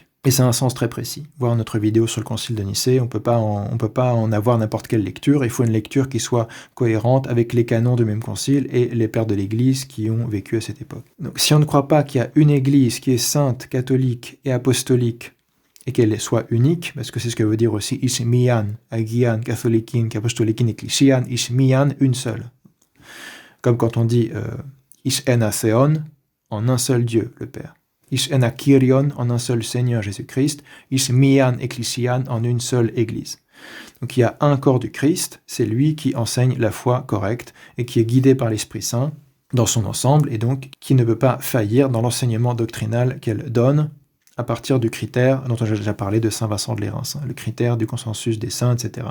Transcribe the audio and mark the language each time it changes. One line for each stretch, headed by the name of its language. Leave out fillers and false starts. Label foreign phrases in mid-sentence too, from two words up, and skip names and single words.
French: Et c'est un sens très précis. Voir notre vidéo sur le Concile de Nicée, on peut pas en avoir n'importe quelle lecture. Il faut une lecture qui soit cohérente avec les canons du même Concile et les pères de l'Église qui ont vécu à cette époque. Donc si on ne croit pas qu'il y a une Église qui est sainte, catholique et apostolique, et qu'elle soit unique, parce que c'est ce que veut dire aussi «
Greek: εἰς μίαν, ἁγίαν, καθολικήν, ἀποστολικήν, ἐκκλησίαν, εἰς μίαν
French: », une seule. Comme quand on dit
Greek: Εἰς ἕνα Θεόν,
French: en un seul Dieu, le Père.
Greek: Εἰς ἕνα Κύριον,
French: en un seul Seigneur Jésus-Christ.
Greek: Εἰς μίαν Ἐκκλησίαν,
French: en une seule Église. Donc il y a un corps du Christ, c'est lui qui enseigne la foi correcte et qui est guidé par l'Esprit Saint dans son ensemble et donc qui ne peut pas faillir dans l'enseignement doctrinal qu'elle donne à partir du critère dont j'ai déjà parlé de Saint Vincent de Lérins, le critère du consensus des saints, etc.